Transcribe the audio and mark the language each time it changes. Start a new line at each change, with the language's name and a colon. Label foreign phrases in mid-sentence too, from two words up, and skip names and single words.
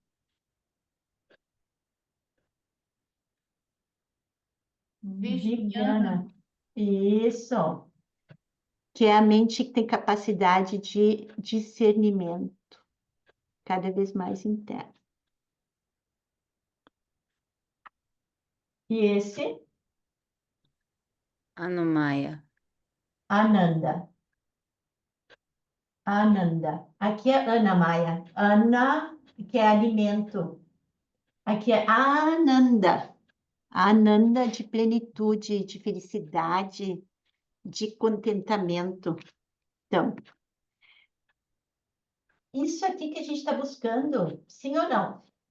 Portuguese: Viviana. Isso. Que é a mente que tem capacidade de discernimento, cada vez mais interno. E esse? Anumaya.
Sanskrit: आनन्द आनन्द.
Portuguese: Aqui é Anamaya. Ana, que é alimento. Aqui é Ananda. Ananda de plenitude, de felicidade, de contentamento. Então, isso aqui que a gente está buscando, sim ou não?